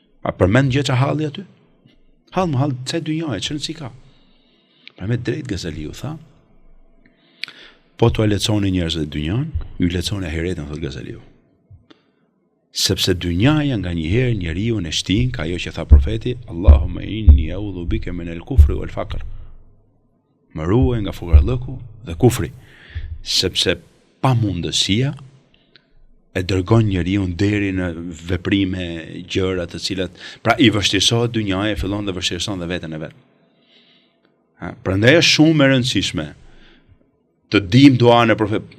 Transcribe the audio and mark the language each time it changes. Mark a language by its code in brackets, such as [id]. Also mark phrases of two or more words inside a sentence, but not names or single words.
[sq] A përmend gjë që halli aty? Hall, çe dynjaje, çën si ka. Pra me drejt Gazaliu tha, po t'u leconi njerëzve dynjan, ju leconi ahiretin, thot Gazaliu. Sepse dynjaja nga njëherë njeriu në shtin ka ajo që tha profeti, [ar] اللهم إني أعوذ بك من الكفر والفقر. [sq] Më ruaj nga fukarallëku dhe kufri, sepse pamundësia e dërgon njeriu deri në veprime, gjëra të cilat pra i vështirësohet dynjaja, fillon dhe vështirëson dhe veten e vet. Prandaj është shumë e rëndësishme të dim duan e profetit.